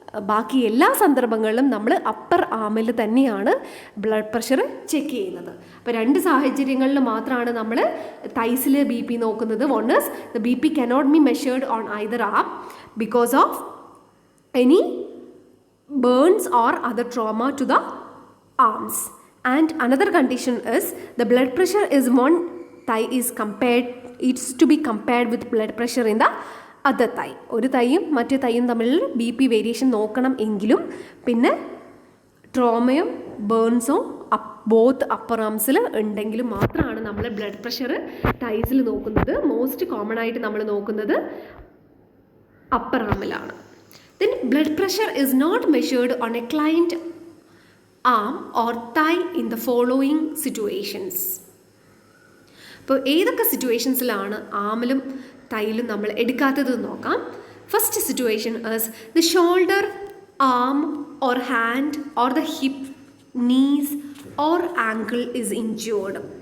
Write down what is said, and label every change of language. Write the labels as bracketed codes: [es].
[ml] ബാക്കി എല്ലാ സന്ദർഭങ്ങളിലും നമ്മൾ അപ്പർ ആമിൽ തന്നെയാണ് ബ്ലഡ് പ്രഷർ ചെക്ക് ചെയ്യുന്നത്. അപ്പോൾ 2 സാഹചര്യങ്ങളിൽ മാത്രമാണ് നമ്മൾ തൈസിൽ ബി പി നോക്കുന്നത്. [en] One is the B P cannot be measured on either arm because of any burns or other trauma to the arms. And another condition is the blood pressure is one thigh is compared, it's to be compared with blood pressure in the other thigh. [ml] ഒരു തൈയും മറ്റേ തൈയും തമ്മിൽ B P variation നോക്കണം എങ്കിലും പിന്നെ ട്രോമയും ബേൺസും both upper ആംസിൽ ഉണ്ടെങ്കിലും മാത്രമാണ് നമ്മൾ blood pressure തൈസിൽ നോക്കുന്നത്. മോസ്റ്റ് കോമൺ ആയിട്ട് നമ്മൾ നോക്കുന്നത് upper ആമിലാണ്. [en] Then blood pressure is not measured on a client arm or thigh in the following situations. [ml] അപ്പോൾ ഏതൊക്കെ സിറ്റുവേഷൻസിലാണ് ആമിലും തൈയിലും നമ്മൾ എടുക്കാത്തത് നോക്കാം. [en] First situation is the shoulder, arm or hand or the hip, knees or ankle is injured.